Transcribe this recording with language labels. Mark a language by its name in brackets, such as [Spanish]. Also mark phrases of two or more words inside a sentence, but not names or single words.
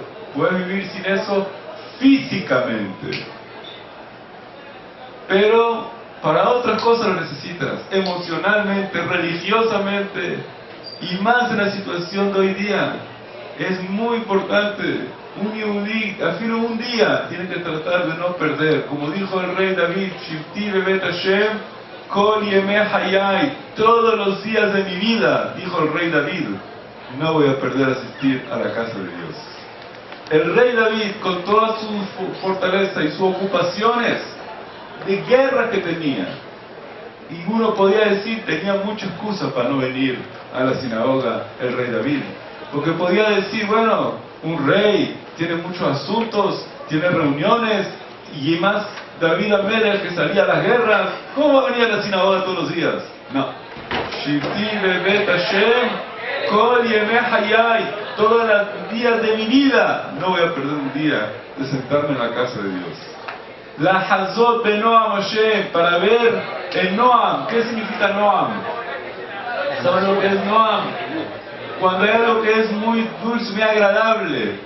[Spanish] Puede vivir sin eso físicamente, pero para otras cosas lo necesitas, emocionalmente, religiosamente, y más en la situación de hoy día. Es muy importante. Un yehudí, al fin un día, tiene que tratar de no perder. Como dijo el rey David, [Hebrew] שבתי בבית השם כל ימי חיי, [Spanish] todos los días de mi vida, dijo el rey David, no voy a perder asistir a la casa de Dios. El rey David, con toda su fortaleza y sus ocupaciones de guerra que tenía, Y uno podía decir, tenía mucha excusa para no venir a la sinagoga el rey David. Porque podía decir, bueno, un rey tiene muchos asuntos, tiene reuniones, y más [Hebrew] דוד המלך [Spanish] que salía a las guerras, ¿cómo va a venir a la sinagoga todos los días? No. [Hebrew] שבתי בבית השם כל ימי חיי, [Spanish] todos los días de mi vida no voy a perder un día de sentarme en la casa de Dios. [Hebrew] לחזות בנועם השם, [Spanish] para ver el Noam. ¿Qué significa Noam? ¿Saben lo que es Noam? Cuando hay algo que es muy dulce, muy agradable.